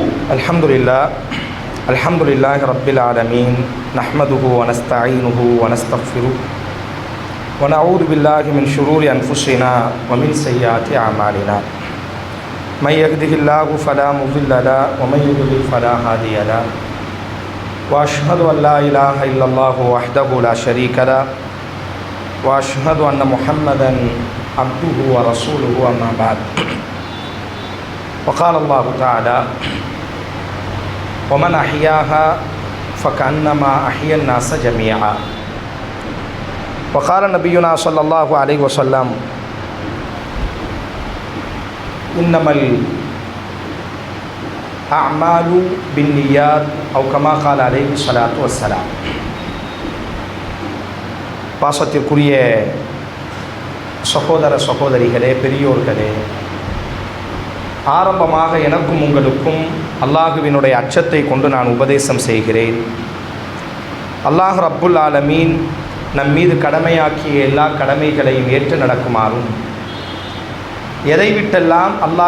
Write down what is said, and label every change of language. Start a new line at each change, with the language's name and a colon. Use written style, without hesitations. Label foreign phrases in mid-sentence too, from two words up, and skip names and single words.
Arabic: الحمد لله رب العالمين نحمده ونستعينه ونستغفره ونعوذ بالله من شرور أنفسنا ومن سيئات أعمالنا من يهده الله فلا مضل له ومن يضلل فلا هادي له وأشهد أن لا إله إلا الله وحده لا شريك له وأشهد أن محمدا عبده ورسوله أما بعد. وقال الله تعالى ومن أحياها فكأنما أحيا الناس جميعا. وقال نبينا صلى الله عليه وسلم إنما الأعمال بالنيات أو كما قال عليه الصلاة والسلام.
Tamil: பாசத்திற்குரிய சகோதர சகோதரிகளே, பெரியோர்களே, ஆரம்பமாக எனக்கும் உங்களுக்கும் அல்லாஹுவினுடைய அச்சத்தை கொண்டு நான் உபதேசம் செய்கிறேன்.
Arabic: الله رب العالمين
Tamil: நம் மீது கடமையாக்கிய எல்லா கடமைகளையும் ஏற்று நடக்குமாறும், எதை விட்டெல்லாம் அல்லாஹ்